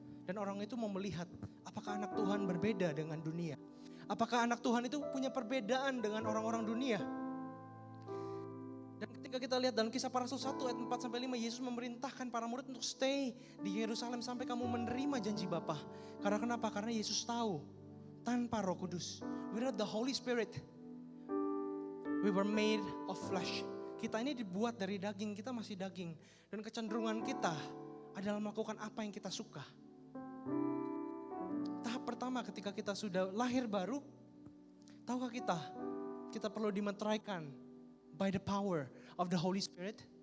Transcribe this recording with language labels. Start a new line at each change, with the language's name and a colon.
Indonesian: Dan orang itu mau melihat apakah anak Tuhan berbeda dengan dunia. Apakah anak Tuhan itu punya perbedaan dengan orang-orang dunia. Dan ketika kita lihat dalam Kisah Para Rasul 1 ayat 4-5, Yesus memerintahkan para murid untuk stay di Yerusalem sampai kamu menerima janji Bapa. Karena kenapa? Karena Yesus tahu tanpa Roh Kudus,
English: without the Holy Spirit, we were made of flesh.
Indonesian: Kita ini dibuat dari daging, kita masih daging. Dan kecenderungan kita adalah melakukan apa yang kita suka. Tahap pertama ketika kita sudah lahir baru, tahukah kita perlu dimeteraikan
English: by the power of the Holy Spirit.